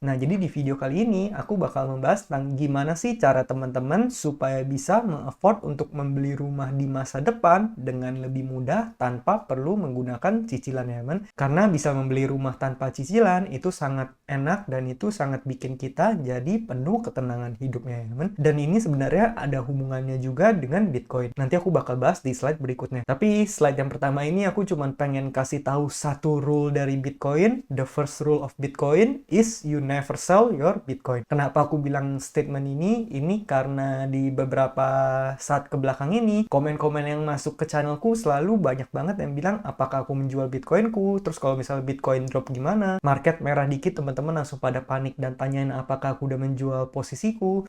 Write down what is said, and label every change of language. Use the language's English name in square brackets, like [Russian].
[Indonesian] Nah, jadi di video kali ini aku bakal membahas tentang gimana sih cara teman-teman supaya bisa mengafford untuk membeli rumah di masa depan dengan lebih mudah tanpa perlu menggunakan cicilan ya karena bisa membeli rumah tanpa cicilan itu sangat enak dan itu sangat bikin kita jadi penuh ketenangan hidupnya ya teman. Dan ini sebenarnya ada hubungannya juga dengan Bitcoin. Nanti aku bakal bahas di slide berikutnya. Tapi slide yang pertama ini aku cuman pengen kasih tahu satu rule dari Bitcoin. [English] The first rule of Bitcoin is you never sell your Bitcoin. [Indonesian] Kenapa aku bilang statement ini? Ini karena di beberapa saat kebelakang ini komen-komen yang masuk ke channelku selalu banyak banget yang bilang apakah aku menjual Bitcoinku, terus kalau misalnya Bitcoin drop gimana, market merah dikit teman-teman langsung pada panik dan tanyain apakah aku udah menjual posisiku.